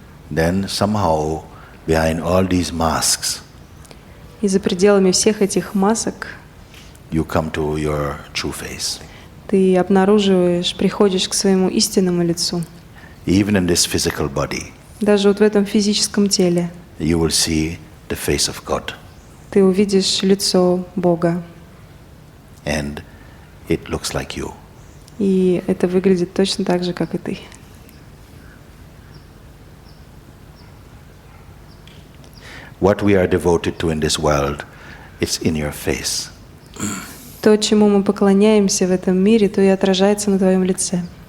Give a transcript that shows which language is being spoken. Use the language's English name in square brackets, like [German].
[English] Then somehow, behind all these masks, [Russian] И за пределами всех этих масок [English] you come to your true face. [Russian] ты обнаруживаешь, приходишь к своему истинному лицу. [English] Even in this physical body, [Russian] Даже вот в этом физическом теле [English] you will see the face of God. [Russian] ты увидишь лицо Бога. [English] And it looks like you. [Russian] И это выглядит точно так же, как и ты. [English] What we are devoted to in this world, it's in your face. [Russian] То, чему мы поклоняемся в этом мире, то и отражается на твоем лице.